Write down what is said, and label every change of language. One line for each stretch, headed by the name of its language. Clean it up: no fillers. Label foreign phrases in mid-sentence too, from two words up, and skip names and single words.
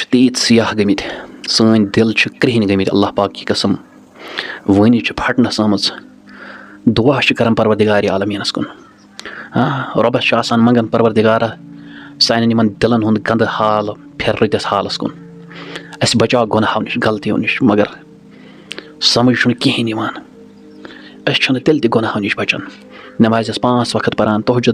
Kashmiri: تیٖتۍ سیاہ گٔمٕتۍ سٲنۍ دِل چھِ کرٛہِنۍ گٔمٕتۍ
Urdu: اللہ پاک کی قسم
Kashmiri: وٲنی چھِ پھٹنَس آمٕژ دُعا چھِ کران پروردِگارِ عالمیٖنَس کُن رۄبَس چھِ آسان منٛگان پروردِگارا سانٮ۪ن یِمن دِلن ہُنٛد گنٛدٕ حال پھِر رٕتِس حالَس کُن اَسہِ بچاو گۄناہو نِش غلطیو نِش مگر سمجھ چھُنہٕ کِہیٖنۍ یِوان أسۍ چھِنہٕ تیٚلہِ تہِ گۄناہو نِش بچان نٮ۪مازٮ۪س 5 وقت پران تہجد